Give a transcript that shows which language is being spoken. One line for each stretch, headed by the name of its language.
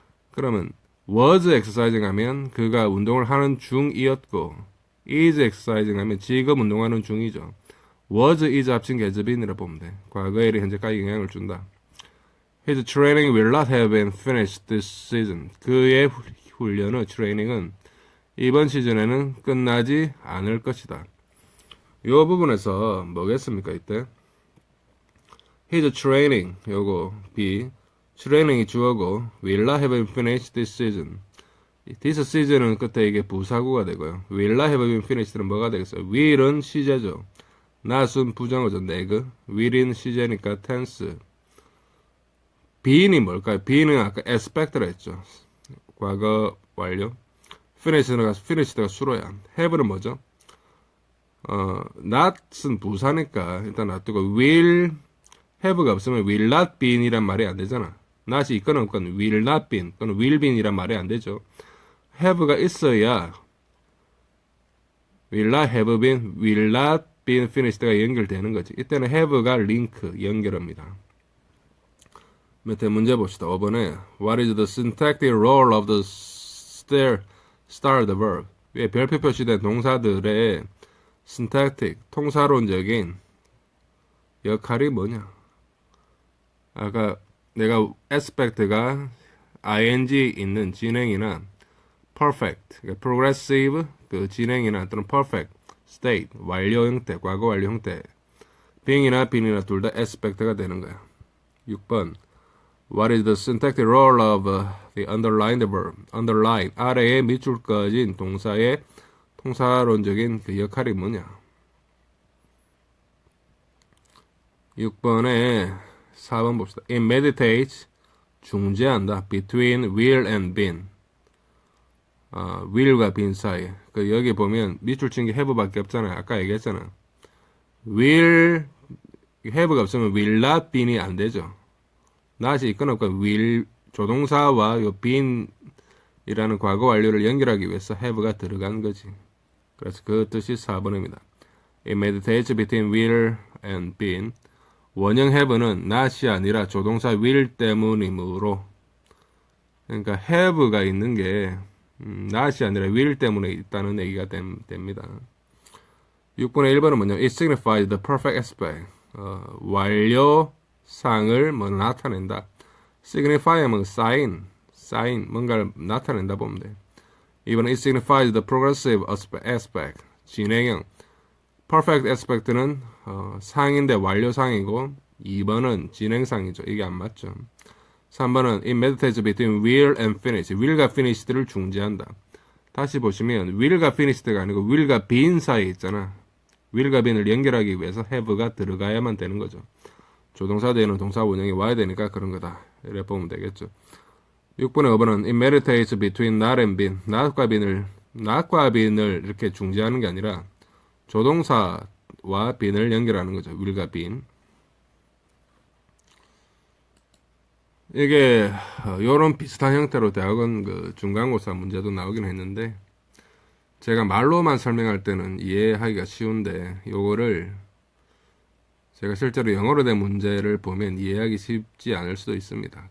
Korean: 그러면 was exercising 하면 그가 운동을 하는 중이었고 is exercising 하면 지금 운동하는 중이죠. was, is 합친 게 has been이라 보면 돼. 과거의 일이 현재까지 영향을 준다.
English: His training will not have been finished this season.
Korean: 그의 훈련의 트레이닝은 이번 시즌에는 끝나지 않을 것이다. 이 부분에서 뭐겠습니까 이때?
English: His training,
Korean: 요거 B. training이 주어고
English: will not have been finished this season.
Korean: this season은 끝에 이게 부사구가 되고요. will not have been finished는 뭐가 되겠어요? will은 시제죠. not은 부정어죠. neg. will인 시제니까 tense. being이 뭘까요? being은 아까 expect라 했죠. 과거 완료. finished가 수로야. have는 뭐죠? not은 부사니까 일단 놔두고 will have가 없으면 will not been이란 말이 안 되잖아. not이 있거나 없거나 will not been 또는 will been이란 말이 안 되죠. have가 있어야
English: will not have been,
Korean: will not been finished가 연결되는 거지. 이때는 have가 링크, 연결합니다. 밑에 문제 봅시다. 5번에
English: What is the syntactic role of the starred verb?
Korean: 위에 별표 표시된 동사들의 syntactic, 통사론적인 역할이 뭐냐? 아까 내가 aspect가 ing 있는 진행이나 perfect, 그러니까 progressive 그 진행이나 또는 perfect state 완료 형태, 과거 완료 형태 being이나 being이나 둘 다 aspect가 되는 거야. 6번
English: What is the syntactic role of the underlined verb?
Korean: underline 아래에 밑줄 그어진 동사의 통사론적인 그 역할이 뭐냐? 6번에 4번 봅시다.
English: It meditates
Korean: 중재한다.
English: between will and been.
Korean: will과 been 사이. 그 여기 보면 밑줄 친 게 have밖에 없잖아요. 아까 얘기했잖아. will have가 없으면 will not been이 안 되죠. not이 있거나 없거나 will 조동사와 요 been이라는 과거 완료를 연결하기 위해서 have가 들어간 거지. 그래서 그 뜻이 4번입니다.
English: It meditates between will and been.
Korean: 원형 have는 not이 아니라 조동사 will 때문이므로 그러니까 have가 있는 게 not이 아니라 will 때문에 있다는 얘기가 됩니다. 6번의 1번은 뭐냐면
English: It signifies the perfect aspect.
Korean: 완료상을 뭐 나타낸다. signify 하면 sign 뭔가를 나타낸다 보면 돼. 2번은
English: It signifies the progressive aspect.
Korean: 진행형 perfect aspect는 상인데 완료상이고 2번은 진행상이죠. 이게 안 맞죠. 3번은
English: It meditates between will and finish.
Korean: will과 finish를 중재한다. 다시 보시면 will과 finish가 아니고 will과 been 사이에 있잖아. will과 been을 연결하기 위해서 have가 들어가야만 되는 거죠. 조동사 뒤에는 동사 원형이 와야 되니까 그런 거다. 이렇게 보면 되겠죠. 6번의 5번은
English: It meditates between not and been.
Korean: not과 been을 이렇게 중재하는 게 아니라 조동사와 been을 연결하는 거죠. will과 been. 이게 요런 비슷한 형태로 대학원 그 중간고사 문제도 나오긴 했는데 제가 말로만 설명할 때는 이해하기가 쉬운데 요거를 제가 실제로 영어로 된 문제를 보면 이해하기 쉽지 않을 수도 있습니다.